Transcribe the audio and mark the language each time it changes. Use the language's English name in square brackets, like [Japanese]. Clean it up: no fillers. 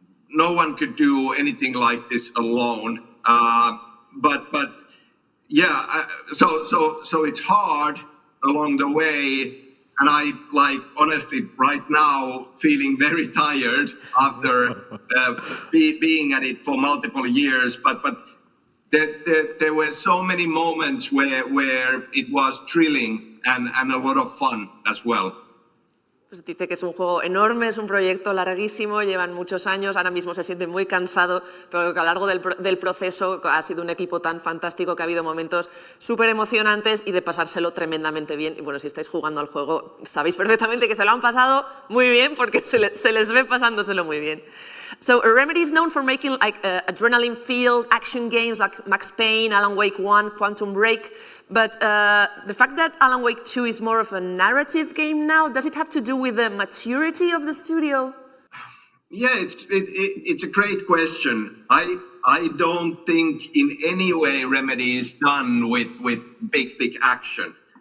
[English] No one could do anything like this alone. But yeah, so it's hard along the way, and I honestly right now feeling very tired after being at it for multiple years. But there were so many moments where it was thrilling and a lot of fun as well. [Spanish] Pues dice que es un juego enorme, es un proyecto larguísimo, llevan muchos años, ahora mismo se siente muy cansado, pero que a lo largo del proceso ha sido un equipo tan fantástico que ha habido momentos súper emocionantes y de pasárselo tremendamente bien. Y bueno, si estáis jugando al juego, sabéis perfectamente que se lo han pasado muy bien porque se les ve pasándoselo muy bien. [English] So Remedy is known for making like adrenaline-filled action games like Max Payne, Alan Wake 1, Quantum Break. But the fact that Alan Wake 2 is more of a narrative game now, does it have to do with the maturity of the studio? Yeah, it's a great question. I don't think in any way Remedy is done with big action.